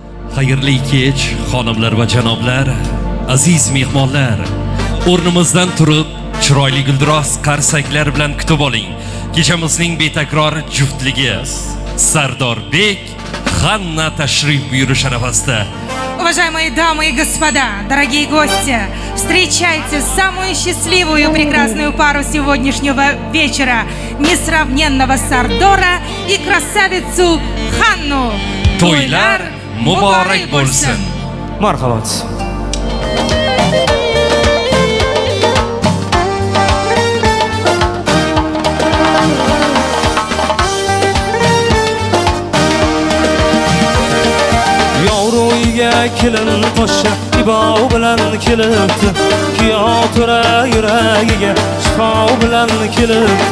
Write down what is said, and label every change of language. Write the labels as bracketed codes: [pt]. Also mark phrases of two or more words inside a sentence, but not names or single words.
[uz] Xayrli kech, xonimlar va janoblar, aziz mehmonlar. O'rnimizdan turib, chiroyli guldiroz qarsaklar bilan kutib oling. Kechamizning betakror juftligi Sardorbek, Xanna tashrif buyurish arafasida. [ru] Уважаемые дамы и господа, дорогие гости, встречайте самую счастливую и прекрасную пару сегодняшнего вечера, несравненного Сардора и красавицу Ханну. [uz] To'ylar muborak bo'lsin. Marhamat. Kelin qo'sha ibov bilan kelibdi, kuyov to'ra yuragiga shifo bilan kelibdi.